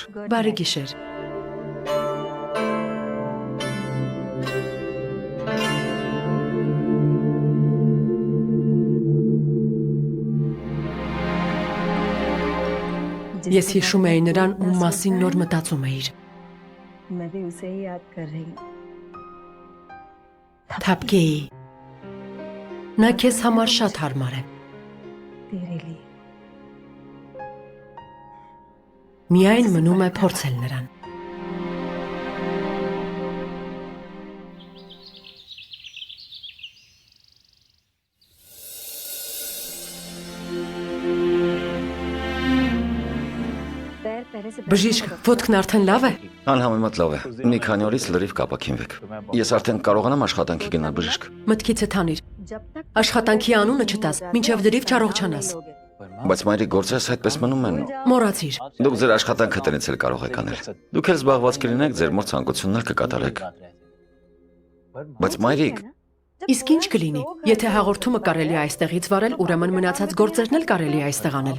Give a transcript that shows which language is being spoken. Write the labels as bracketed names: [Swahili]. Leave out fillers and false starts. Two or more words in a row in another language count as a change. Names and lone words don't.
[Armenian] Բարի գիշեր։ Ես հիշում էի նրան, ում մասին նոր մտածում էիր։ [Hindi] मैं भी उसे ही याद कर रही हूँ। [Armenian] Թափկեի։ Նա քեզ համար շատ հարմար է։ [Hindi] तेरे लिए [Armenian] Միայն մնում է փորձել նրան։ [Hindi] पैर पहले से [Armenian] Բժիշկ, ոտքն արդեն լավ է։ Անհամեմատ լավ է։ Մի քանի օրից լրիվ կապակինվեք։ Ես արդեն կարողանամ աշխատանքի գնալ բժիշկ։ Մտքիցդ հանիր։ [Hindi] जब तक [Armenian] Աշխատանքի անունը չտաս, մինչև դրիվ չառողջանաս։ Բայց մայրիկ գործերս այդպես մնում են։ Մոռացիր։ Դուք ձեր աշխատանքը տնից էլ կարող եք անել։ Դուք էլ զբաղված կլինեք, ձեր մոր ցանկություններ կկատարեք։ Բայց մայրիկ, Իսկ ինչ կլինի, եթե հաղորդումը կարելի է այստեղից վարել, ուրեմն մնացած գործերն էլ կարելի է այստեղ անել։